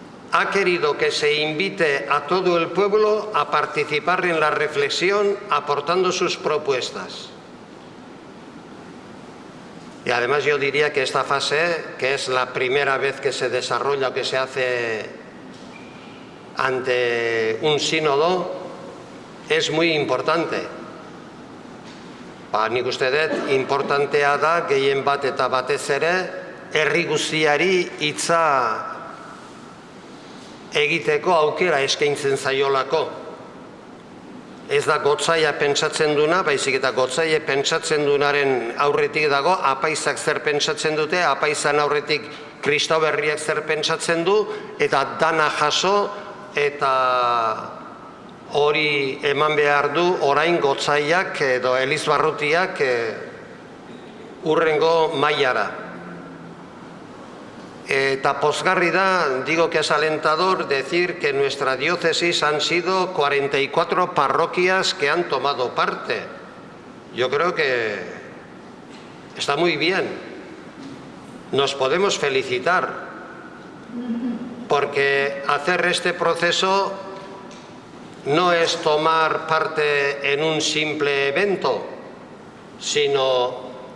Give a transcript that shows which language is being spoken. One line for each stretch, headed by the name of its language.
Spanish: Ha querido que se invite a todo el pueblo a participar en la reflexión aportando sus propuestas. Y además yo diría que esta fase, que es la primera vez que se desarrolla o que se hace ante un sínodo, es muy importante.
Basque: Nik uste dut, importantea da, gehien bat eta batez ere, herri guztiari hitza egiteko aukera eskaintzen zaiolako. Ez da gotzaia pentsatzen duna, baizik eta gotzaia pentsatzen dunaren aurretik dago, apaizak zer pentsatzen dute, apaizan aurretik kristau berriak zer pentsatzen du, eta dana jaso, eta hori eman behar du orain gotzaiak edo elizbarrutiak urrengo mailara. Eta pozgarri da,
Spanish: digo que es alentador decir que en nuestra diócesis han sido 44 parroquias que han tomado parte. Yo creo que está muy bien. Nos podemos felicitar porque hacer este proceso no es tomar parte en un simple evento, sino